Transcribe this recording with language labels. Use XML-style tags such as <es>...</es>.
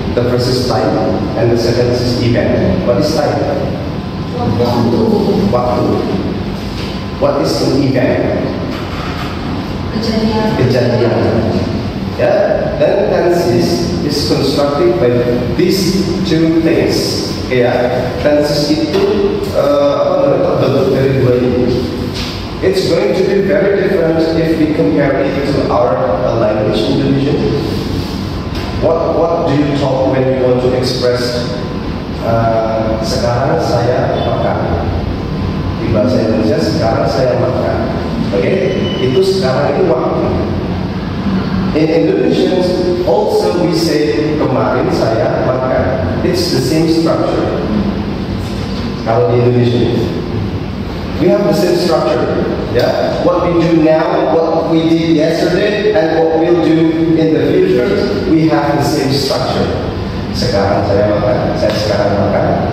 <en>The first is time and the second is event. What is time?</en> <id>Waktu.</id> <en>What is an event?</en> <id>Kejadian.</id> <en>Yeah, then tenses is constructed by these two things.</en> <id>Ya, tenses itu terbentuk dari dua ini.</id> <en>It's going to be very different if we compare it to our language Indonesian. What do you talk when you want to express</en> <id>sekarang saya makan? Di bahasa Indonesia sekarang saya makan. Oke, itu sekarang itu waktu.</id> <en>In Indonesian also we say</en> <id>kemarin saya makan.</id> <en>It's the same structure.</en> <id>Kalau di Indonesia,</id> <en>we have the same structure. Yeah, what we do now, what we did yesterday, and what we'll do in the future, we have the same structure.</en> <id>Sekarang saya makan, saya sekarang makan.</id>